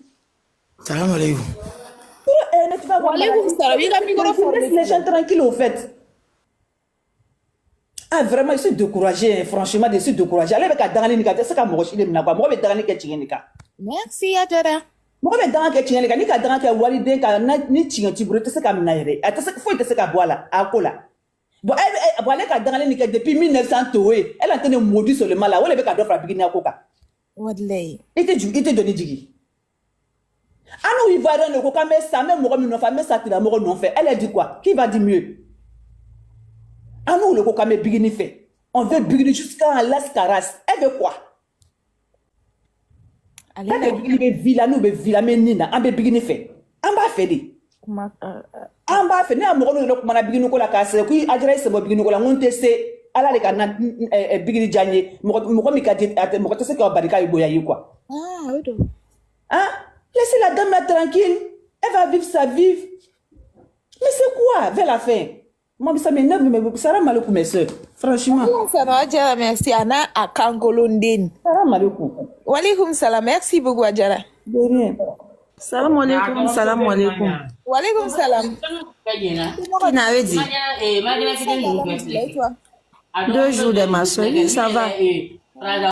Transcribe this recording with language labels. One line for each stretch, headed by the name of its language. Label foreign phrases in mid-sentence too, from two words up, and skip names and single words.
Arabic: سلام عليكم.
French: Toi, tu vas avoir maladie. Laisse les gens tranquilles au fait. Ah vraiment, je suis découragé, franchement, je suis découragé. Allez avec la dernière nika, c'est comme moi, je suis découragé. Moi, je suis découragé. Merci Adjara.
Bambara: Mɔgɔ bɛ danga kɛ tiɲɛ de kan, ni ka danga kɛ waliden kan ni tiɲɛ t'i bolo i tɛ se ka minɛ yɛrɛ, a tɛ se foyi tɛ se ka bɔ a la a ko la.
French: Bon
Bambara: ale ka dangalen nin kɛ
French: depuis 1900 Towe, elle a été maudit sur le mal là,
Bambara: o de bɛ ka dɔ fara Bikini ko kan. Walayi. I tɛ doni jigi.
French: Ah non,
Bambara: Ivoirien ne ko k'an bɛ sa, an bɛ mɔgɔ min nɔfɛ, an bɛ sa tigilamɔgɔ nɔfɛ.
French: Elle a dit quoi? Qui va dire mieux? Ah non,
Bambara: le ko k'an bɛ Bikini fɛ.
French: On veut Bikini jusqu'à Las Caras. Elle veut quoi? Elle veut Bikini bɛ villa, nous bɛ villa mais nina,
Bambara: an bɛ Bikini fɛ. An b'a fɛ de. An b'a fɛ ne ya mɔgɔ ninnu kumana Bikini ko la k'a sɛbɛn ko Adjara ye sɛbɛn Bikini ko la, n ko n tɛ se Ala de ka na Bikini diya n ye mɔgɔ min ka di mɔgɔ tɛ se ka bari k'a ye bonya ye quoi.
French: Ah oui donc. Hein? Laissez la dame là tranquille. Elle va vivre sa vie. Mais c'est quoi vers la fin? Moi ça m'énerve mais ça rend mal mes soeurs. Franchement. Ça va Adjara, merci Anna à Kangolondine. Ça rend mal au
Arabic: وعليكم السلام,
French: merci beaucoup
Arabic: Adjara.
French: De rien.
Arabic: سلام عليكم، سلام عليكم. وعليكم السلام.
French: Qui n'avait dit? 2 jours de ma soeur, ça va.